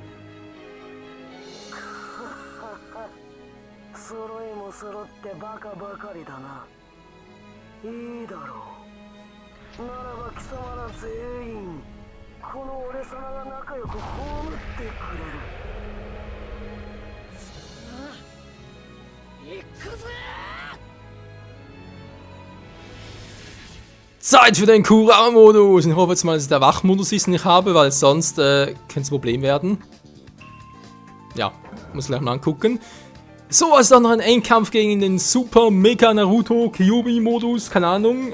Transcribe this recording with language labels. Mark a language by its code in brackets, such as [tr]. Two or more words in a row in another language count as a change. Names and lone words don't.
[ja] 揃いも揃ってバカばかりだな。いいだろう。ならば貴様ら全員この俺様が仲良く葬ってくれる。さあ、行くぜ。 [de] Zeit für den Kura-Modus. Ich hoffe jetzt mal, dass der Wachmodus ist nicht habe, weil sonst könnte es ein Problem werden. Ja, muss gleich mal angucken. So, also dann noch ein Endkampf gegen den Super Mega Naruto Kyuubi-Modus, keine Ahnung.